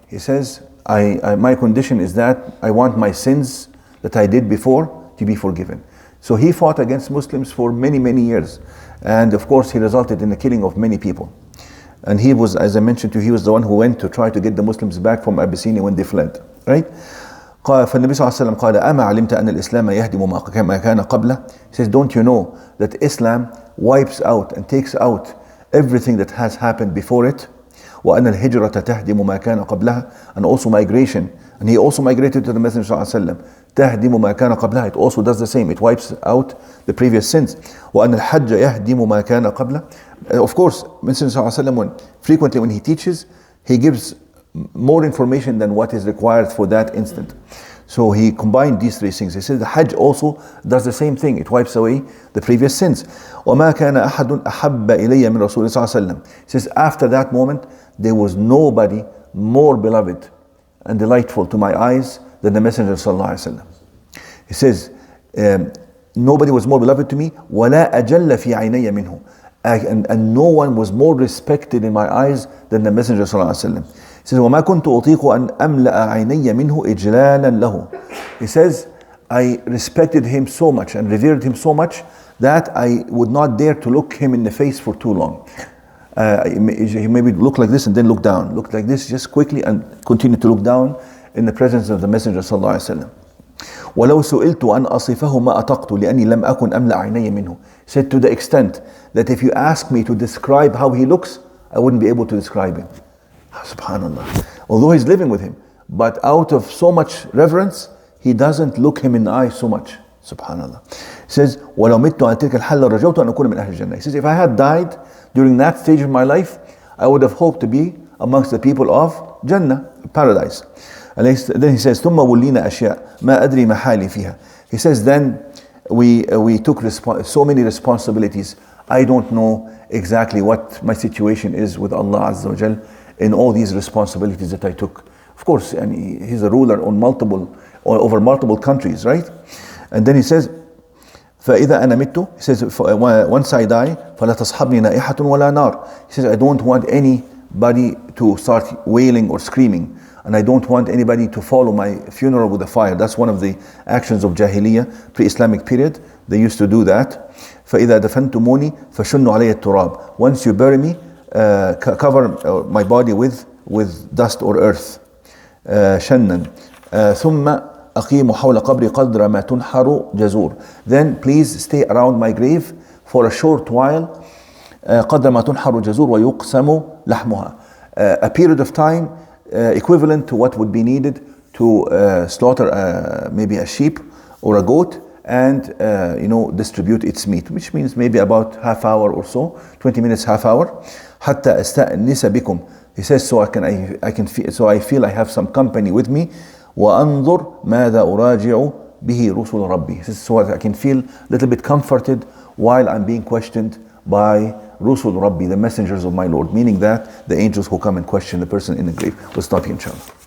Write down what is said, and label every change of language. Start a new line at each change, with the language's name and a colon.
English: He says, my condition is that I want my sins that I did before to be forgiven. So he fought against Muslims for many, many years. And of course, he resulted in the killing of many people. And he was, as I mentioned to you, he was the one who went to try to get the Muslims back from Abyssinia when they fled. Right?
Arabic: فالنبي صلى الله عليه وسلم قال أما علمت أن الإسلام يهدم ما كان قبله.
English: He says, don't you know that Islam wipes out and takes out everything that has happened before it?
Arabic: وأن الهجرة تهدم ما كان قبلها.
English: And also migration. And he also migrated to the Messenger صلى الله عليه وسلم.
Arabic: تهدم ما كان قبلها.
English: It also does the same. It wipes out the previous sins.
Arabic: وأن الحج يهدم ما كان قبله.
English: Of course, Messenger صلى الله عليه وسلم, frequently when he teaches, he gives more information than what is required for that instant. So he combined these 3 things. He says the Hajj also does the same thing. It wipes away the previous sins.
Arabic: وما كان أحد أحب إلي من رسول الله صلى الله عليه وسلم.
English: He says after that moment there was nobody more beloved and delightful to my eyes than the Messenger صلى الله عليه وسلم. He says nobody was more beloved to me
Arabic: ولا أجل في عيني منه.
English: And no one was more respected in my eyes than the Messenger صلى الله عليه وسلم. He says
Arabic: وما كنت أطيق أن أملأ عيني منه إجلالا له.
English: He says I respected him so much and revered him so much that I would not dare to look him in the face for too long. He maybe look like this and then look down, look like this just quickly and continue to look down in the presence of the Messenger صلى الله عليه وسلم.
Arabic: ولو سئلت أن أصفه ما أطقت لأني لم أكن أملأ عيني منه.
English: Said to the extent that if you ask me to describe how he looks, I wouldn't be able to describe him. Subhanallah. Although he's living with him, but out of so much reverence, he doesn't look him in the eye so much. Subhanallah. He says,
Arabic: وَلَوْ مِتُّ عَلَى تِلْكَ الْحَالَ رَجَوْتُ أَنْ أَكُونَ مِنْ أَهْلِ الْجَنَّةِ.
English: He says, if I had died during that stage of my life, I would have hoped to be amongst the people of Jannah, paradise. And then he says,
Arabic: ثُمَّ وُلِّينَ أَشْيَاء مَا أَدْرِي مَا حَالِي فِيهَا.
English: He says, then we took so many responsibilities. I don't know exactly what my situation is with Allah Azza wa Jal in all these responsibilities that I took. Of course, and he's a ruler on over multiple countries, right? And then he says,
Arabic: فإذا أنا مت,
English: he says, once I die,
Arabic: فلا تصحبني نائحة ولا نار.
English: He says, I don't want anybody to start wailing or screaming, and I don't want anybody to follow my funeral with a fire. That's one of the actions of Jahiliyyah, pre-Islamic period. They used to do that.
Arabic: فإذا دفنتموني فشنوا علي التراب.
English: Once you bury me, cover my body with dust or earth.
Arabic: شنا ثم أقيم حول قبري قدر ما تنحر جزور.
English: Then please stay around my grave for a short while,
Arabic: قدر ما تنحر الجزور ويقسم لحمها.
English: A period of time equivalent to what would be needed to slaughter maybe a sheep or a goat and distribute its meat, which means maybe about half hour or so, 20 minutes, half hour.
Arabic: حتى أستأنس بكم.
English: He says, so I can feel, so I feel I have some company with me.
Arabic: وأنظر ماذا أراجع به رسل ربي.
English: He says, so I can feel a little bit comforted while I'm being questioned by
Arabic: رسل ربي,
English: the messengers of my Lord, meaning that the angels who come and question the person in the grave. We'll stop here, inshallah.